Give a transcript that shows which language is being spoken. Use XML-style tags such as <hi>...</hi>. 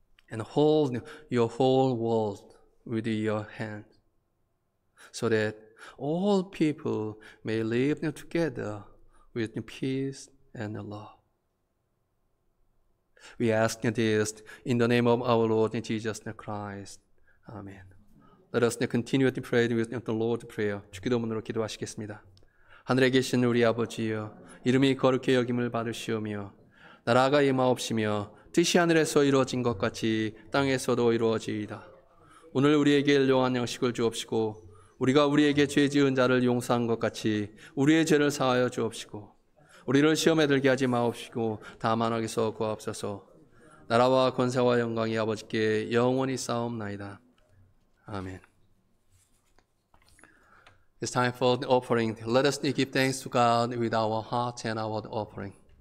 <en>And hold your whole world with your hand so that all people may live together with peace and love. We ask this in the name of our Lord Jesus Christ. Amen. Let us continue to pray with the Lord's Prayer.</en> <ko>주기도문으로 기도하시겠습니다. 하늘에 계신 우리 아버지여, 이름이 거룩히 여김을 받으시오며 나라가 임하옵시며 뜻이 하늘에서 이루어진 것 같이 땅에서도 이루어지이다. 오늘 우리에게 일용할 양식을 주옵시고 우리가 우리에게 죄 지은 자를 용서한 것 같이 우리의 죄를 사하여 주옵시고 우리를 시험에 들게 하지 마옵시고 다만 악에서 구하옵소서. 나라와 권세와 영광이 아버지께 영원히 쌓옵나이다. 아멘.</ko> <en>It's time for the offering. Let us give thanks to God with our heart and our offering.</en>